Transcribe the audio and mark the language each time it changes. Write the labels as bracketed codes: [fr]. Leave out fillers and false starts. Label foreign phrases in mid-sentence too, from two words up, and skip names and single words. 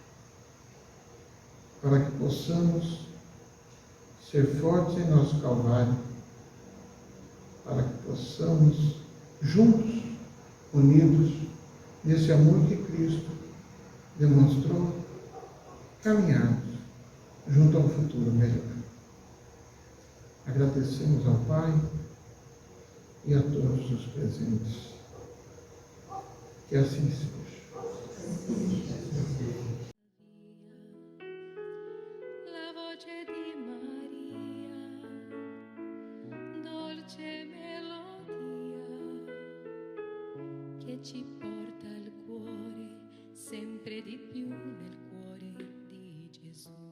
[pt] para que possamos ser fortes em nosso Calvário, para que possamos, juntos, unidos, nesse amor que Cristo demonstrou, caminharmos junto a um futuro melhor. Agradecemos ao Pai e a todos os presentes. Que assim seja. [it] La voce di Maria, dolce melodia, che ci porta al cuore, sempre di più nel cuore di Gesù.